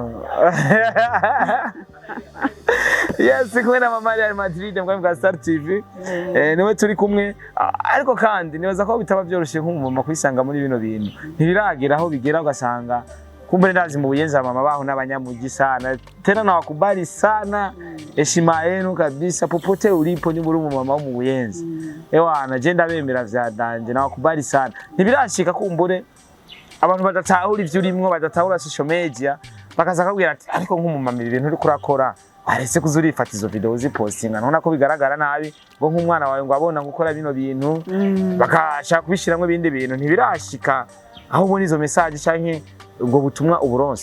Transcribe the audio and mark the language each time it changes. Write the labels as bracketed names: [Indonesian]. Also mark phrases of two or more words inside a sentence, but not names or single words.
[Rundi] yes kumwe na mama Real Madrid mbwa Star TV niwe turi kumwe ariko kandi nibaza ko bitaba byoroshye nk'umumama kwisanga muri bino bintu ntibiragira aho bigera ugasanga kumbe ndazi mu buyenzi mama baho n'abanyamugi [Swahili] sana tena na wakubali sana heshima yenu kabisa popote ulipo ni [Rundi] muri umumama wo mu buyenzi ewana je ndabemera vya danje [Swahili] na wakubali sana [Rundi] ntibirashika kumbure abantu badatahura ivyo urimwo badatahura [English] social media [Rundi] bakaza kabwira ati ariko nk'umumama ibintu uri kurakora arese kuzurifata izo video uzipostinga none ko bigaragara nabi ngo nk'umwana wawe ngo abona gukora bino bintu bakashaka kubishiramwe ibindi bintu ntibirashika aho ubona izo message canke ubwo butumwa uburonso